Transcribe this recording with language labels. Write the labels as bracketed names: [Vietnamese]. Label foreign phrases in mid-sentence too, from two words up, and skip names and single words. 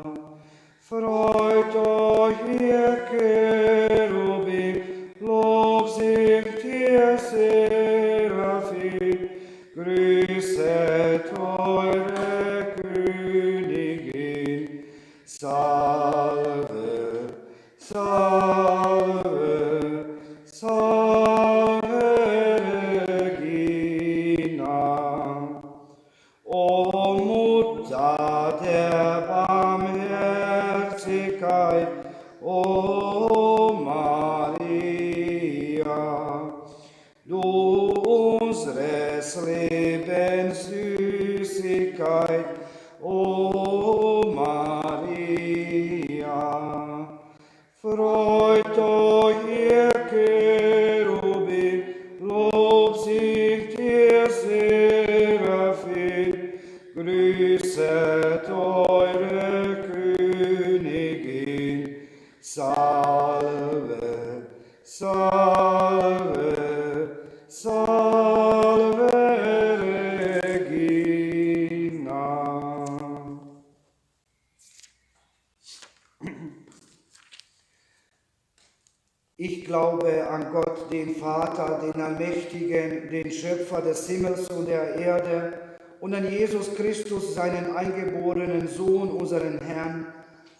[German] Freut euch, ihr Cherubim, Lob singt ihr Seraphim, grüßet eure Königin. [Latin] Salve, salve, salve Regina. [German] O Mutter der Barmherzigkeit, o Maria, du unseres Lebens Süßigkeit, o Maria. Freut euch, ihr Cherubim, Lob singt ihr Seraphim, grüßet eure Königin. [Latin] Salve, salve, salve Regina. [German] Ich glaube an Gott, den Vater, den Allmächtigen, den Schöpfer des Himmels und der Erde, und an Jesus Christus, seinen eingeborenen Sohn, unseren Herrn,